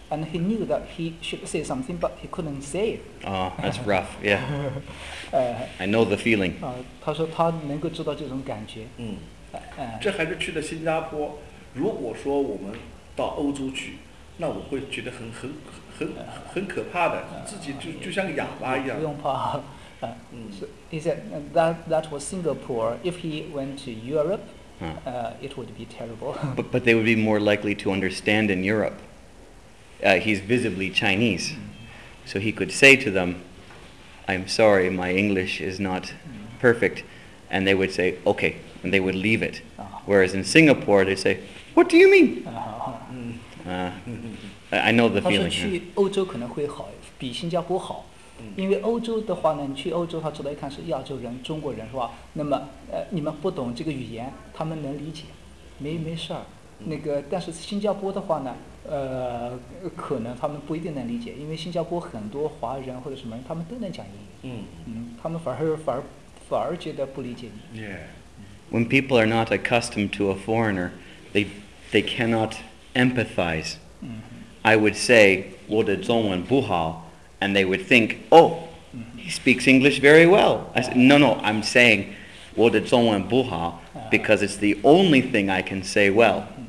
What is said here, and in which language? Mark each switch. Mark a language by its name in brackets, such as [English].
[English] And he knew that he should say something, but he couldn't say it. Oh, that's rough, yeah. I know the feeling. [Chinese] 他说他能够知道这种感觉。这还是去了新加坡。如果说我们到欧洲去，那我会觉得很可怕的，自己就像哑巴一样。不用怕。 [English] He said that was Singapore. If he went to Europe, it would be terrible. But they would be more likely to understand in Europe. He's visibly Chinese, so he could say to them, I'm sorry, my English is not perfect, and they would say, okay, and they would leave it. Whereas in Singapore, they say, what do you mean? I know the feeling. [Chinese] 他说去欧洲可能会好，比新加坡好，因为欧洲的话呢，你去欧洲，他知道一看是亚洲人，中国人是吧？那么，你们不懂这个语言，他们能理解，没事儿。那个，但是新加坡的话呢？可能他们不一定能理解，因为新加坡很多华人或者什么人，他们都能讲英语。他们反而觉得不理解你。 [English] When people are not accustomed to a foreigner, they cannot empathize. I would say [Chinese] 我的中文不好 [English] ，and they would think, oh, he speaks English very well. I said, no, I'm saying [Chinese] 我的中文不好 [English] because it's the only thing I can say well.